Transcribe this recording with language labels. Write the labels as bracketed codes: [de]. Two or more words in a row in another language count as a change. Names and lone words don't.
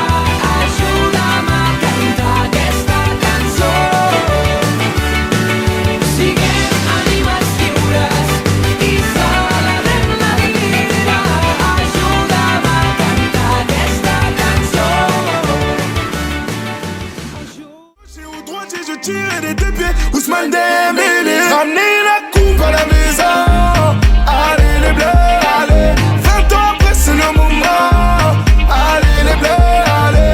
[ca] Ajuda'm a cantar aquesta cançó. Siguem ànimes lliures i celebrem la vida. Ajuda'm a cantar aquesta cançó. [fr] Gaucher ou droitier, je tire des deux pieds. Ousmane Dembélé, ramenez la coupe à la maison. Allez les bleus, allez. 20 ans après c'est le moment. Allez les bleus, allez.